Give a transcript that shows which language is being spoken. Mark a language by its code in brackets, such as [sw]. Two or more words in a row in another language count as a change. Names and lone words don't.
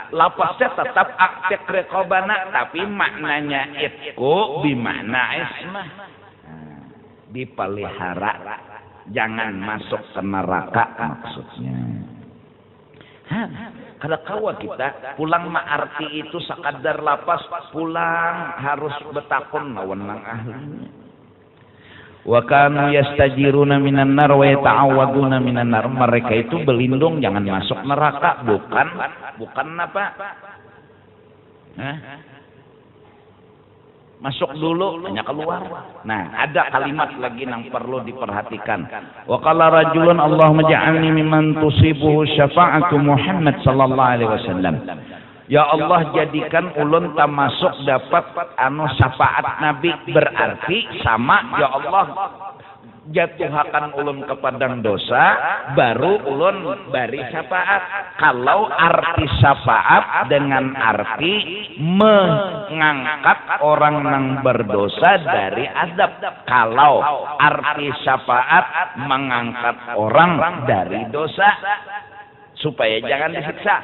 [bjn] Lapasnya tetap [ar] أعتق رقابنا, [bjn] tapi maknanya itku bimakna ismah. Dipelihara, jangan masuk ke neraka maksudnya. Kalau kawa kita pulang ma'arti itu sekadar lapas pulang harus betakun lawan nang ahlinya. [ar] وكانوا يستجيرون من النار ويتعوذون من النار. [bjn] Mereka itu berlindung jangan masuk neraka, bukan apa? Masuk dulu, hanya keluar. Nah, ada kalimat lagi yang perlu diperhatikan. [ar] وقال رجل اللهم اجعلني ممن تصيبه شفاعة محمد صلى الله عليه وسلم. [bjn] Ya Allah, jadikan ulun termasuk dapat syafaat Nabi, berarti sama ya Allah jatuhakan ulun ke padang dosa, baru ulun bari syafaat. Kalau arti syafaat dengan arti mengangkat orang yang berdosa dari azab. Kalau arti syafaat mengangkat orang dari dosa supaya jangan disiksa.